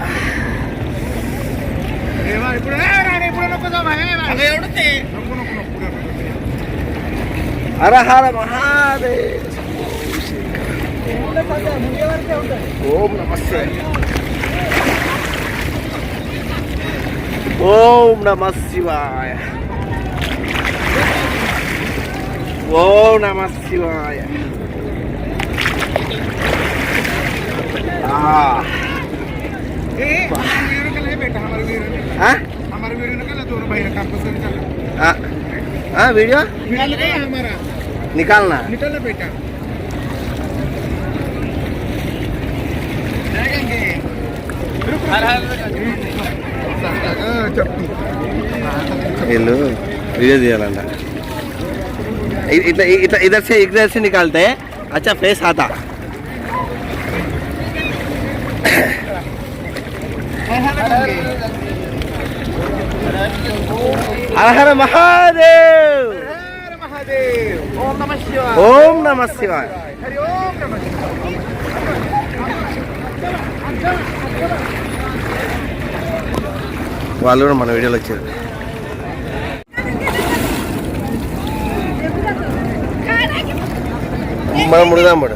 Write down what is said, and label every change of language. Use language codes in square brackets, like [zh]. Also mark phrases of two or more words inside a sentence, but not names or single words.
[sa] హర హర మహాదేవ్. ఓం నమస్తే. ఓం నమః శివాయ. ఓం నమః శివాయ. [hi] वीडियो निकालना बेटा. [te] వీళ్ళు వీడియో తీయాలంట. [hi] इधर से निकालते हैं. अच्छा फेस आता. हर हर महादेव. [sa] ओम नमः शिवाय. ओम नमः शिवाय. [te] వాళ్ళు కూడా మన వీడియోలో వచ్చారు. మనం ముడుదాం పడు.